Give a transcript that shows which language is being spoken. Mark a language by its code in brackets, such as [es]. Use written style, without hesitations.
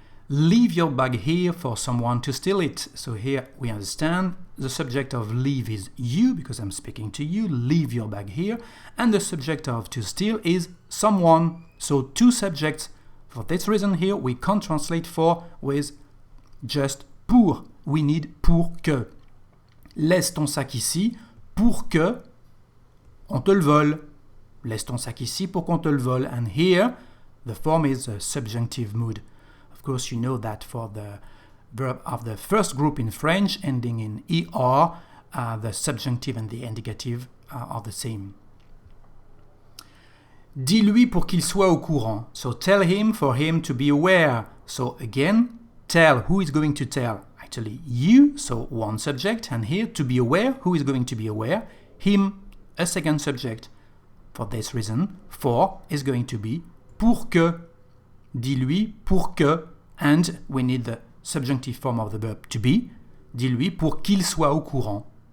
[en] Leave your bag here for someone to steal it. So here we understand the subject of leave is you, because I'm speaking to you, leave your bag here, and the subject of to steal is someone. So two subjects. For this reason here, we can't translate for with just pour. We need pour que. [fr] Laisse ton sac ici pour que on te le vole. Laisse ton sac ici pour qu'on te le vole. [en] And here, the form is a subjunctive mood. Of course, you know that for the verb of the first group in French ending in er, the subjunctive and the indicative are the same. [fr] Dis-lui pour qu'il soit au courant. [en] So tell him for him to be aware. So again, tell. Who is going to tell? Actually, you, so one subject. And here, to be aware. Who is going to be aware? Him, a second subject. For this reason, for is going to be pour que. [fr] Dis-lui pour que. [en] And we need the subjunctive form of the verb to be. [fr] Dis-lui pour qu'il soit au courant.